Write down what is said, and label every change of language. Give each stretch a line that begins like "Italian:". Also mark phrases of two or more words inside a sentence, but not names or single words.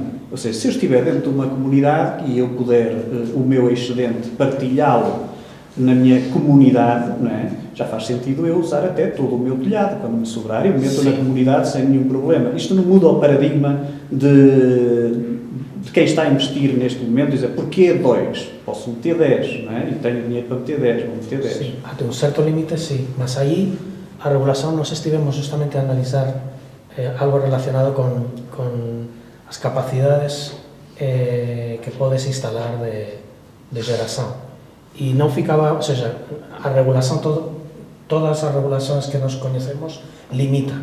Portuguese: Ou seja, se eu estiver dentro de uma comunidade e eu puder o meu excedente partilhá-lo na minha comunidade, não é? Já faz sentido eu usar até todo o meu telhado, quando me sobrar, eu meto na comunidade sem nenhum problema. Isto não muda o paradigma de quem está a investir neste momento, dizer, porquê 2? Posso meter 10, não é? E tenho dinheiro para meter 10, vou meter 10.
Galician: Sí, até un certo límite, sí. Mas aí a regulación nos estivemos justamente a analizar algo relacionado con as capacidades que podes instalar de geración. E non ficaba, ou seja, a regulación, todas as regulacións que nos coñecemos limitan.